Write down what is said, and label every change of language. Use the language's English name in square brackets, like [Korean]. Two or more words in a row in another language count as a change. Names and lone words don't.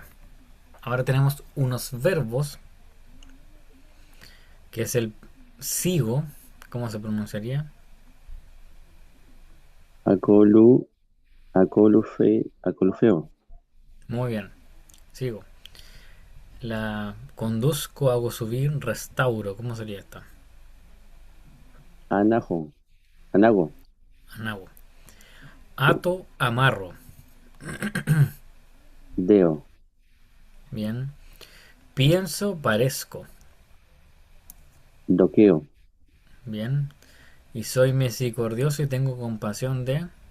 [Spanish] Ahora tenemos unos verbos, que es el sigo, ¿cómo se pronunciaría? [Greek] ἀκολου, ἀκολουθέω. [Spanish] Muy bien, sigo. La conduzco, hago subir, restauro, ¿cómo sería esta? [Greek] ἀνάγω, ἀνάγω, Anago. [Spanish] sí. Ato, amarro. [Greek] Deo, [Spanish] Bien. Pienso, parezco. [Greek] doqueo. [Spanish] Bien. Y soy misericordioso y tengo compasión de...